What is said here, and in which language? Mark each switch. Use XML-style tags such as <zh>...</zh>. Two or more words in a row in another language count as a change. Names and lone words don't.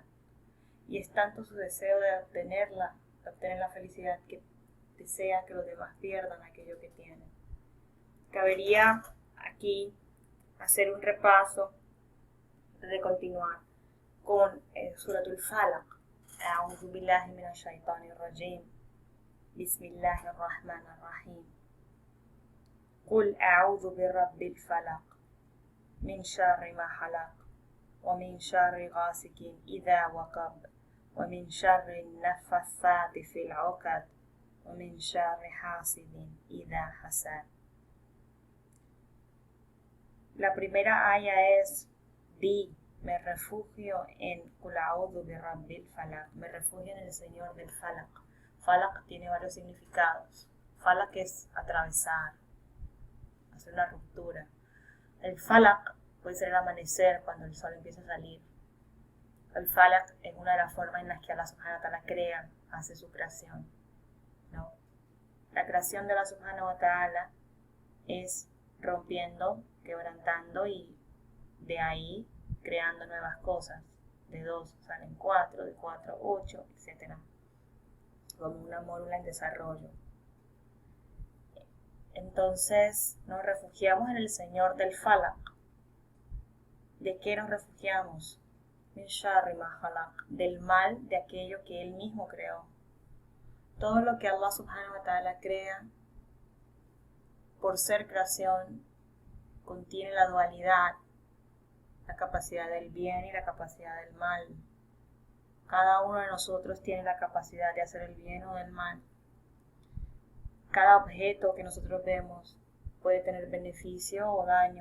<es>Y es tanto su deseo de obtener la felicidad, que desea que los demás pierdan aquello que tienen. Cabería aquí hacer un repaso antes de continuar con Suratul Falaq.</es> <ar>أعوذ بالله من الشيطان الرجيم. بسم الله الرحمن الرحيم. قل أعوذ برب الفلق من شر ما خلق و من شر غاسق إذا وقب و من شر النفاثات في العقد و من شر حاسد إذا حسد.</ar> <es>La primera aya es: me refugio en</es> <ar>قل أعوذ برب الفلق,</ar> <es>me refugio en el Señor del Falaq. Falaq tiene varios significados. Falaq es atravesar, hacer una ruptura. El Falaq puede ser el amanecer, cuando el sol empieza a salir. El Falaq es una de las formas en las que</es> <ar>الله سبحانه و تعالى</ar> <es>crea, hace su creación, ¿no? La creación de</es> <ar>الله سبحانه و تعالى</ar> <es>es rompiendo, quebrantando y de ahí creando nuevas cosas. De 2 salen 4, de 4 8, etc. Como una mórula en desarrollo. Entonces nos refugiamos en el Señor del Falaq. ¿De qué nos refugiamos?</es> <ar>من شر ما خلق,</ar> <es>del mal de aquello que Él mismo creó. Todo lo que</es> <ar>الله سبحانه و تعالى</ar> <es>crea por ser creación, contiene la dualidad, la capacidad del bien y la capacidad del mal. Cada uno de nosotros tiene la capacidad de hacer el bien o del mal. Cada objeto que nosotros vemos puede tener beneficio o daño.</es>